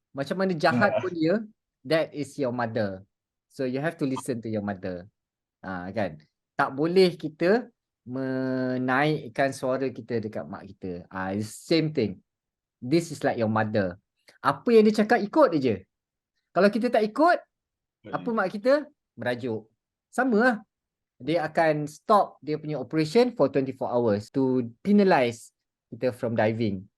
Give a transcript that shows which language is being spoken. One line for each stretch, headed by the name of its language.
Malay: Macam mana jahat pun dia,
English: that is your mother. So you have to listen to your mother.
Malay: Kan? Tak boleh kita menaikkan suara kita dekat mak kita.
English: Same thing. This is like your mother.
Malay: Apa yang dia cakap, ikut je. Kalau kita tak ikut, apa mak kita? Merajuk. Sama lah. Dia akan
English: stop
Malay: dia punya
English: operation for 24 hours to penalize
Malay: kita
English: from diving.